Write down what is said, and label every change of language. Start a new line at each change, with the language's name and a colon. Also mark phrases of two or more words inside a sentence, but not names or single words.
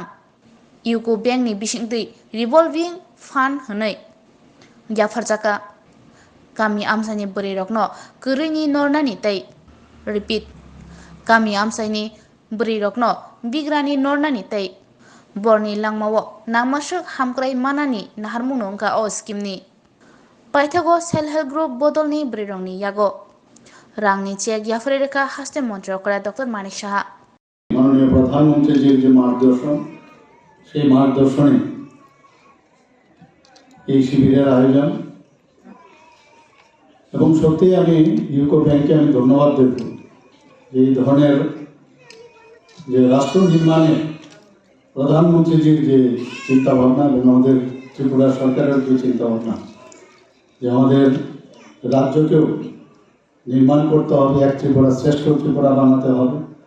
Kok Borok: UCO bank ni bisingtui
English: revolving fund
Kok Borok: hanai gyafarjaka kami amsani brirokno kurini nornani tai repeat kami amsani brirokno bigrani nornani tai borni langmawo namasuk hamkrai manani naharmung nongka o scheme ni paithago
English: self help group
Kok Borok: bodolni brirongni yago rangni check yafrereka haste
Bangla: মন্ত্রকরা ডক্টর মানিক সাহা মাননীয় প্রধানমন্ত্রীর যে মার্গদর্শন সেই মার্গদর্শনে এই শিবিরের আয়োজন এবং সত্যি আমি ইউকো ব্যাংকে আমি ধন্যবাদ দেব এই ধরনের যে রাষ্ট্র নির্মাণে প্রধানমন্ত্রীজির যে চিন্তা ভাবনা এবং আমাদের ত্রিপুরা সরকারের যে চিন্তা ভাবনা যে আমাদের রাজ্যকেও নির্মাণ করতে হবে এক ত্রিপুরা শ্রেষ্ঠ ত্রিপুরা বানাতে হবে